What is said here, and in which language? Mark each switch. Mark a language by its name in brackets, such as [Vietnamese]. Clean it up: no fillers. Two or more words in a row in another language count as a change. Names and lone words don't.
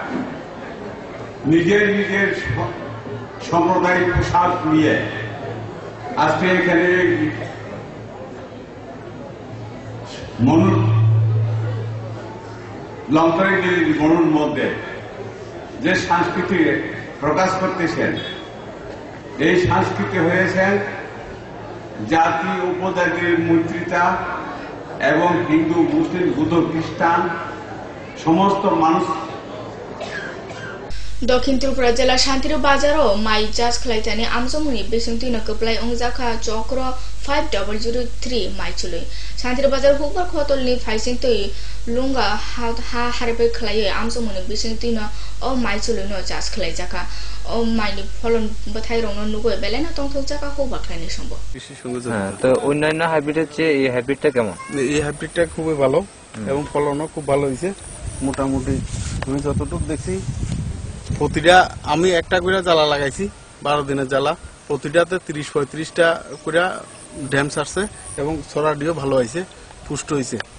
[Bangla] নিজের নিজের সাম্প্রদায়িক পোশাক নিয়ে আজকে এখানে মনুর মধ্যে যে সংস্কৃতি প্রকাশ করতেছেন, এই সংস্কৃতি হয়েছেন জাতি উপজাতির মৈত্রিতা এবং হিন্দু মুসলিম বৌদ্ধ খ্রিস্টান সমস্ত মানুষ। [Kok Borok] দক্ষিণ ত্রিপুরা জেলা শান্তির বাজারও মাই চাষ খাইতানি আমজমুনি বেসংতিন কপ্লাই अंजाखा चक्र 5003 माइचुलै शान्तिर बाजार हुकबार खतलनि फाइसिंतै लुंगा हा हारेबै खलायै আমজমুনি बेसंतिन अ माइचुलै न चाष खाइजाखा अ माइनि फलन बथाय रंग नुगै बेलेना तंथक जाका हुकबार खाइनि सम्भव। [Bangla] হ্যাঁ, তো অন্যান্য হাইব্রিডের চেয়ে এই হাইব্রিডটা কেমন? এই হাইব্রিডটা খুবই ভালো এবং ফলনও খুব ভালো হয়েছে। মোটামুটি আমি যতটুকু দেখছি প্রতিটা আমি একটা করে জ্বালা লাগাইছি 12 দিনের জ্বালা, প্রতিটাতে 30-35টা করে ড্যাম ছাড়ছে এবং ছড়াটিও ভালো হয়েছে, পুষ্ট হয়েছে।